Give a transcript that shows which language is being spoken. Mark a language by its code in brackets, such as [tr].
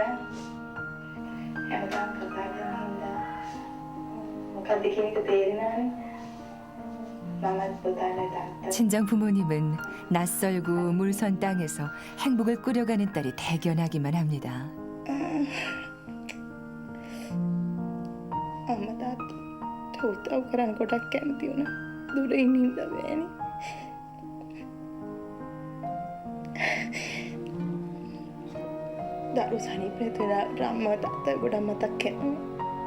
[si] හැමදාම කතා කරන හින්දා මොකක්ද කියන එක තේරෙනවනේ. මමත් පුතාලා තාත්තා [ko] 친정 부모님은 낯설고 물선 땅에서 행복을 꾸려가는 딸이 대견하기만 합니다. [si] අම්මා තාත්තා උදව් කරන්න ගොඩක් කැමති වුණා. දුර ඉන්න හින්දා බෑනේ. දරු සනීපේ වෙලාවට අම්මා තාත්තා ගොඩක් මතක් වෙනවා.